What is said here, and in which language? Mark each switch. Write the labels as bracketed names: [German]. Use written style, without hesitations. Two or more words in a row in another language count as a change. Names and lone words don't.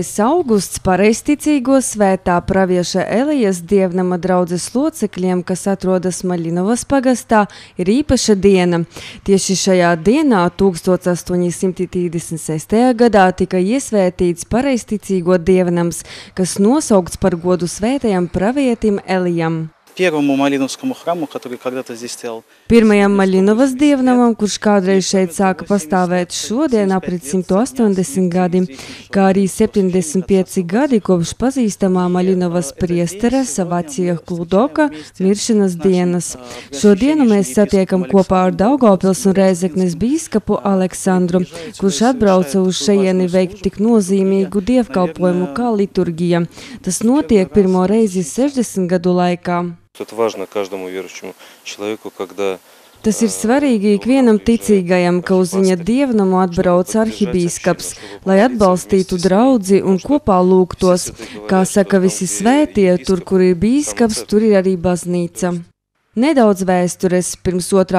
[Latvian] augusts pareizticīgo svētā pravieša Elijas dievnama draudzes locekļiem, kas atrodas Maļinovas pagastā, ir īpaša diena. Tieši šajā dienā 1836. gadā tika iesvētīts pareizticīgo dievnams, kas nosaukts par godu svētajam pravietim Elijam. [Russian] Первому Малиновскому храму, который когда-то здесь стоял. [Latvian] Pirmajam Maļinovas dievnamam, kurš kādreiz šeit sāka pastāvēt, šodien aprit 180 gadi, kā arī 75 gadi kopš pazīstamā Maļinovas priestera Savacija Kludoka miršanas dienas. Šodienu mēs satiekam kopā ar Daugavpils un Rēzeknes bīskapu Aleksandru, kurš atbrauca uz šejieni veikt tik nozīmīgu dievkalpojumu kā liturgija. Tas notiek pirmo reizi 60 gadu laikā. [Russian] Это важно каждому верующему человеку, когда [Latvian] Tas ir svarīgi ikvienam ticīgajam, ka uz viņa dievnamu atbrauc arhibīskaps, lai atbalstītu draudzi un kopā lūgtos. Kā saka visi svētie, tur, kur ir bīskaps, tur ir arī baznīca. Nedaudz vēstures. Pirms 2.